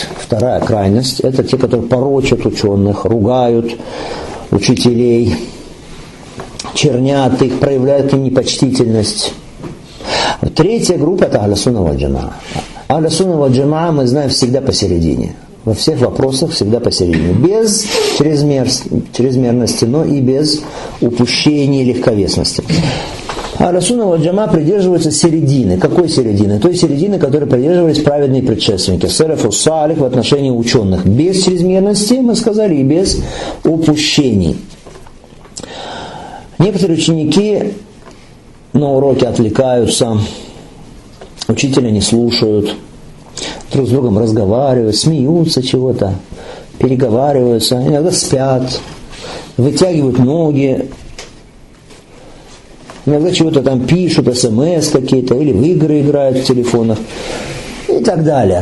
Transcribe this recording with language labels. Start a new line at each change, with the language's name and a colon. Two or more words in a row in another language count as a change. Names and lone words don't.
Russian: 2 крайность – это те, которые порочат ученых, ругают учителей, чернят их, проявляют им непочтительность. 3 группа – это
Arabic: أهل السنة والجماعة. أهل السنة والجماعة
Russian: мы знаем всегда посередине. Во всех вопросах всегда посередине. Без чрезмерности, но и без упущения и легковесности.
Arabic: أهل السنة والجماعة
Russian: придерживаются середины. Какой середины? Той середины, которой придерживались праведные предшественники.
Arabic: السلف الصالح
Russian: в отношении ученых. Без чрезмерности, мы сказали, и без упущений. Некоторые ученики на уроке отвлекаются, учителя не слушают, друг с другом разговаривают, смеются чего-то, переговариваются, иногда спят, вытягивают ноги, иногда чего-то там пишут, смс какие-то, или в игры играют в телефонах и так далее.